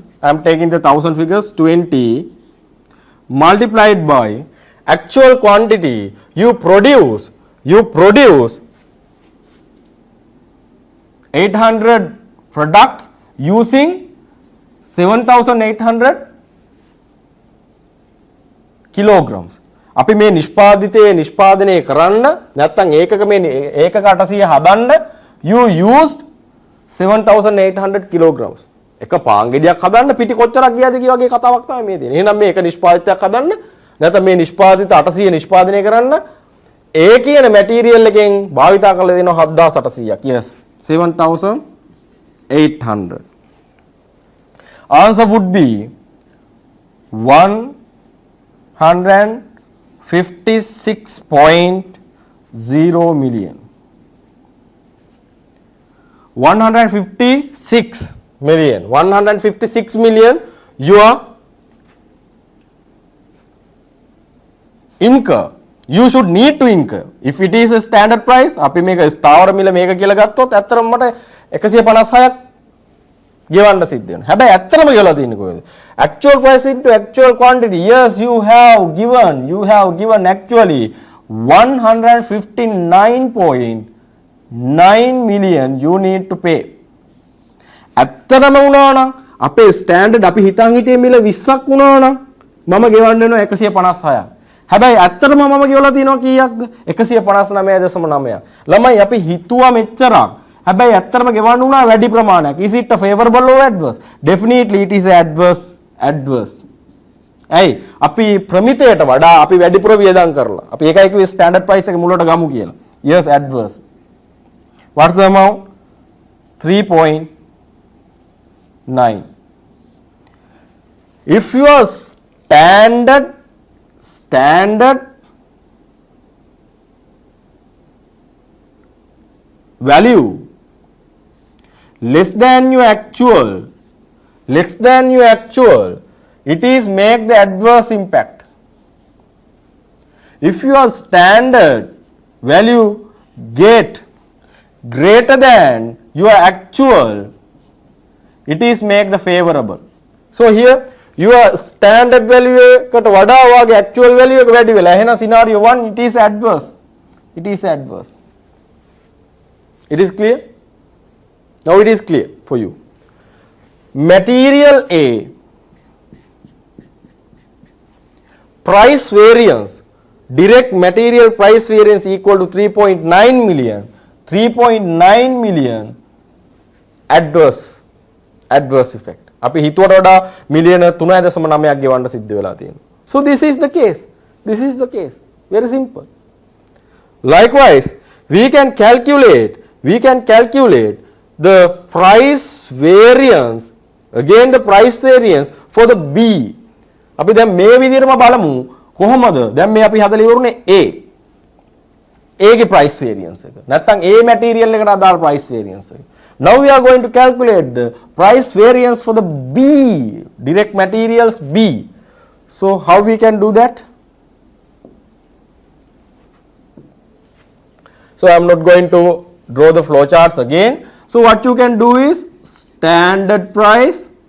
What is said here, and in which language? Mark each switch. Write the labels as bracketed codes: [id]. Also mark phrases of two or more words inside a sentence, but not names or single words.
[en] I am taking the 1000 figures, 20 multiplied by actual quantity. You produce 800 products using 7,800 kilograms. [si] අපි මේ නිෂ්පාදනය කරන්න නැත්නම් ඒකක මේ ඒකක 800 හදන්න [en] you used 7,800 kilograms. [si] එක පාන් ගෙඩියක් හදන්න පිටි කොච්චරක් ගියාද කිය වගේ කතාවක් තමයි මේ තියෙන්නේ. එහෙනම් මේ එක නිෂ්පාදිතයක් හදන්න නැත්නම් මේ නිෂ්පාදිත 800 නිෂ්පාදනය කරන්න ඒ කියන මැටීරියල් එකෙන් භාවිතා කරලා දෙනවා 7,800ක්. [en] yes, 7,800. answer would be 156.0 million. 156 million. 156 million your incur. You should need to incur. If it is a standard price, [si] අපි මේක ස්ථාවර මිල මේක කියලා ගත්තොත් ඇත්තටම මට 156ක් ගෙවන්න සිද්ධ වෙනවා. හැබැයි ඇත්තටම ගෙවලා තියෙන්නේ කොහෙද? [en] Actual price into actual quantity. Yes, you have given actually 159.9 million you need to pay. [si] ඇත්තටම වුණා නම් අපේ ස්ටෑන්ඩඩ් අපි හිතන් හිටියේ මිල 20ක් වුණා නම් මම ගෙවන්න වෙනවා 156ක්. හැබැයි ඇත්තටම මම ගෙවලා තියෙනවා කීයක්ද? 159.9. ළමයි අපි හිතුවා මෙච්චරක්. හැබැයි ඇත්තටම ගෙවන්න උනා වැඩි ප්‍රමාණයක්. [en] Is it a favorable or adverse? Definitely it is adverse. [si] ඇයි? අපි ප්‍රමිතයට වඩා අපි වැඩිපුර වියදම් කරලා. අපි ඒකයි කිව්වේ [en] standard price [si] එක මුලට ගමු කියලා. [en] Yes, adverse. What's the amount? 3.9. If your standard value less than your actual, it is make the adverse impact. If your standard value get greater than your actual, it is make the favorable. So here your standard value [si] එකට වඩා වාගේ [en] actual value [si] එක වැඩි වෙලා. [en] එහෙනම් scenario 1 it is adverse. It is clear? Now it is clear for you. Material A price variance, direct material price variance equal to 3.9 million. 3.9 million adverse effect. [si] අපි හිතුවට වඩා මිලියන 3.9ක් ගෙවන්න සිද්ධ වෙලා තියෙනවා. [en] So this is the case. Very simple. Likewise, we can calculate the price variance, again the price variance for the B. [si] අපි දැන් මේ විදිහටම බලමු කොහොමද? දැන් මේ අපි හදලා ඉවරුනේ A. A ගේ [en] price variance [si] එක. නැත්නම් A material එකට අදාළ [en] price variance [si] එක. [en] Now we are going to calculate the price variance for the B, direct materials B. So how we can do that? So I am not going to draw the flow charts again. So what you can do is standard price.